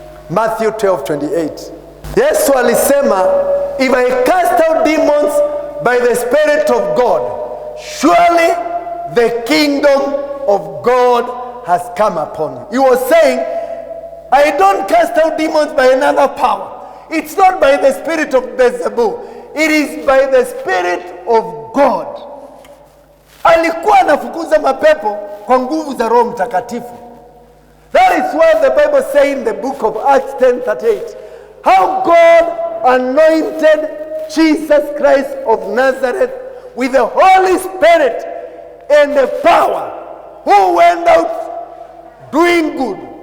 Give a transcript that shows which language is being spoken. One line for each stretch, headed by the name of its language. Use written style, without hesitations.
English: Matthew 12:28. Yesu alisema, if I cast out demons by the Spirit of God, surely the kingdom of God has come upon you. He was saying, I don't cast out demons by another power. It's not by the spirit of Beelzebub. It is by the Spirit of God.
Swahili: Alikuwa anafukuza mapepo kwa nguvu za Roho Mtakatifu.
English: That is why the Bible says in the book of Acts 10:38, how God anointed Jesus Christ of Nazareth with the Holy Spirit and the power, who went out doing good.